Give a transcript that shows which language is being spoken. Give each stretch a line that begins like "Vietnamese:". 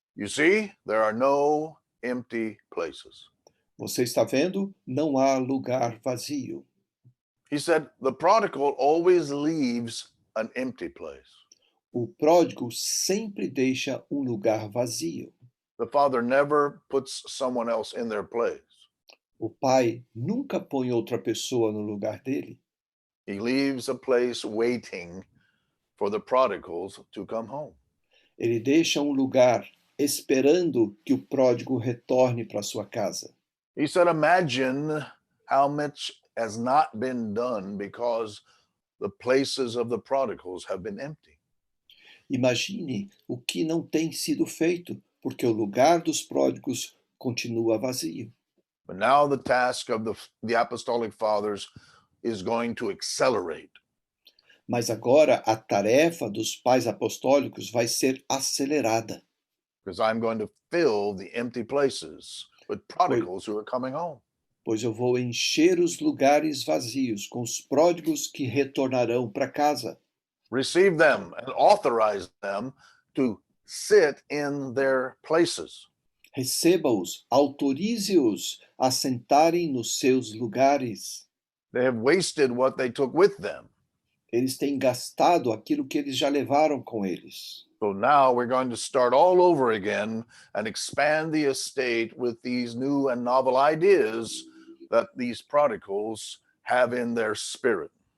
English: you see, there are no empty places.
Portuguese: você está vendo? Não há lugar vazio.
English: He said, the prodigal always leaves an empty place.
Portuguese: O pródigo sempre deixa um lugar vazio.
English: The father never puts someone else in their place.
Portuguese: O pai nunca põe outra pessoa no lugar dele.
English: He leaves a place waiting for the prodigals to come home.
Portuguese: Ele deixa um lugar esperando que o pródigo retorne para sua casa.
English: He said, imagine how much has not been done because the places of the prodigals have been empty.
Portuguese: Imagine o que não tem sido feito, porque o lugar dos pródigos continua vazio.
English: But now the task of the apostolic fathers is going to accelerate.
Portuguese: Mas agora a tarefa dos pais apostólicos vai ser acelerada.
English: Because I'm going to fill the empty places with prodigals who are coming home.
Portuguese: Pois eu vou encher os lugares vazios com os pródigos que retornarão para casa.
English: Receive them and authorize them to sit in their places.
Portuguese: Receba-os, autorize-os a sentarem nos seus lugares.
English: They have wasted what they took with them.
Portuguese: Eles têm gastado aquilo que eles já levaram com eles.
English: So now we're going to start all over again and expand the estate with these new and novel ideas that these prodigals have in their spirit.